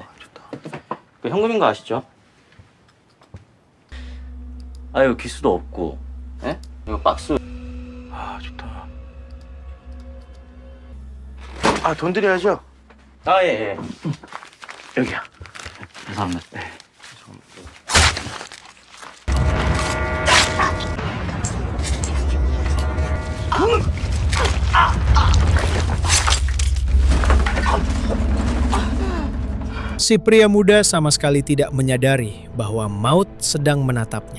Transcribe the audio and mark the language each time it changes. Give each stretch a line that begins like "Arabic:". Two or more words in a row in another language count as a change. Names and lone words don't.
Korean: 좋다. 그 현금인 거 아시죠? 이거 기수도 없고, 예? 이거 박스. 좋다. 돈 드려야죠. 예. 여기야. 감사합니다. 네.
Indonesian: si pria muda sama sekali tidak menyadari bahwa maut sedang menatapnya.